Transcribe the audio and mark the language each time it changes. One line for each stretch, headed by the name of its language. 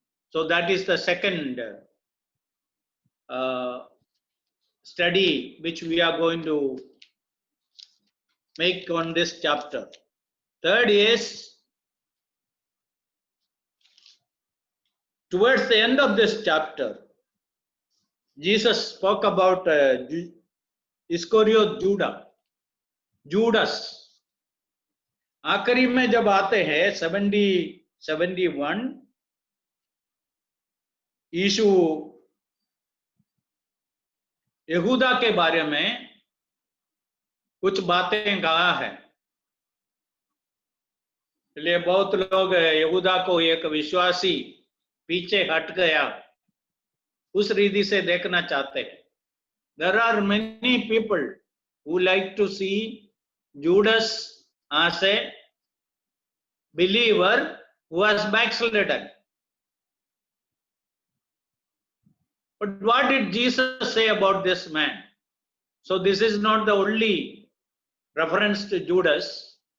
English: So that is the second study which we are going to make on this chapter. Third is, towards the end of this chapter, Jesus spoke about Iscariot Judas.
Hindi: आखिरी में जब आते हैं 71, यीशु यहूदा के बारे में कुछ बातें कहा है. इसलिए बहुत लोग यहूदा को एक विश्वासी पीछे हट गया उस रीति से देखना चाहते हैं.
English: There are many people who like to see Judas as a believer who has backslidden. But what did Jesus say about this man? So this is not the only reference to Judas.